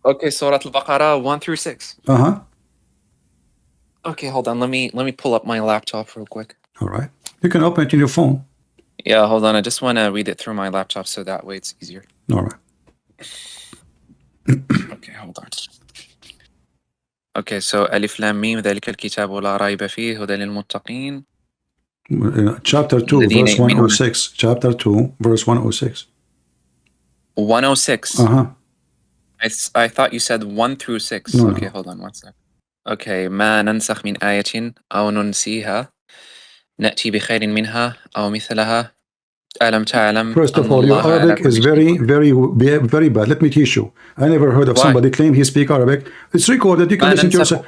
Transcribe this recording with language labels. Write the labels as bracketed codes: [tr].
[en] Surah Al-Baqarah 1 through 6. Okay, hold on. Let me pull up my laptop real quick. All right. You can open it in your phone. Yeah, hold on. I just want to read it through my laptop so that way it's easier. All right. Okay, hold on. Okay, so [ar] ألف لام ميم ذلك الكتاب لا ريب فيه هدى للمتقين. [en] Chapter 2, verse 106. Chapter 2, verse 106. 106. I thought you said 1 through 6. No, okay, hold on one sec. [ar] Okay, ما ننسخ من آية أو ننسيها نأتي بخير منها أو مثلها ألم تعلم. [en] First of all, your Arabic is very bad. Let me teach you. I never heard of somebody claim he speak Arabic. It's recorded. You can listen to yourself.